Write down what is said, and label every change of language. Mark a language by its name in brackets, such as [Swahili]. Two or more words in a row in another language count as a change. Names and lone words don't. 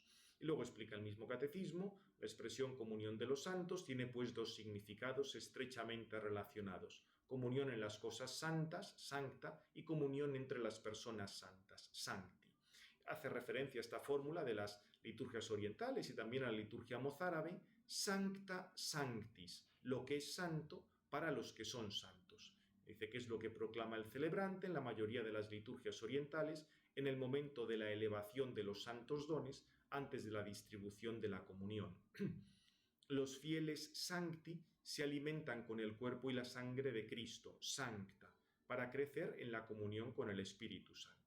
[Spanish] Y luego explica el mismo catecismo, la expresión comunión de los santos tiene pues dos significados estrechamente relacionados: comunión en las cosas santas, sancta, y comunión entre las personas santas, sancti. Hace referencia a esta fórmula de las liturgias orientales y también a la liturgia mozárabe, [Latin] sancta sanctis, [Spanish] lo que es santo para los que son santos. Dice que es lo que proclama el celebrante en la mayoría de las liturgias orientales en el momento de la elevación de los santos dones antes de la distribución de la comunión. Los fieles sancti se alimentan con el cuerpo y la sangre de Cristo, sancta, para crecer en la comunión con el Espíritu Santo.